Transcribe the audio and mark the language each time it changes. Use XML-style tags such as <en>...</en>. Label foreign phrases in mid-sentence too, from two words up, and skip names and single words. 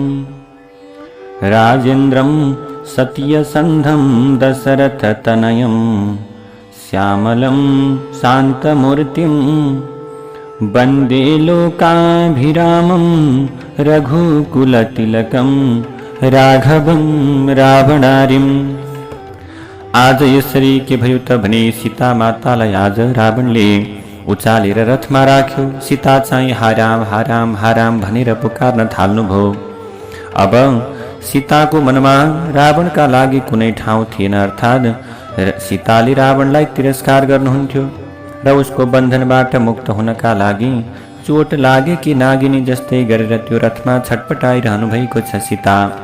<sa>राजेन्द्रं सत्यसन्धं दशरथतनयं श्यामलं शान्तमूर्तिं वन्दे लोकाभिरामं रघुकुलतिलकं राघवं रावणारिम्।</sa> <ne>आज यसरी के भयो त भने सीता मातालाई आज रावणले उचालेर रथमा राख्यो। सीता चाहिँ हाराम हाराम हाराम भनेर पुकार्न थाल्नुभयो। अब सीताको मनमा रावणका लागि कुनै ठाउँ थिएन, अर्थात् सीताले रावणलाई तिरस्कार गर्नुहुन्थ्यो र उसको बन्धनबाट मुक्त हुनका लागि चोट लागे कि नागिनी जस्तै गरेर त्यो रथमा छटपटाइरहनु भएको छ सीता।</ne>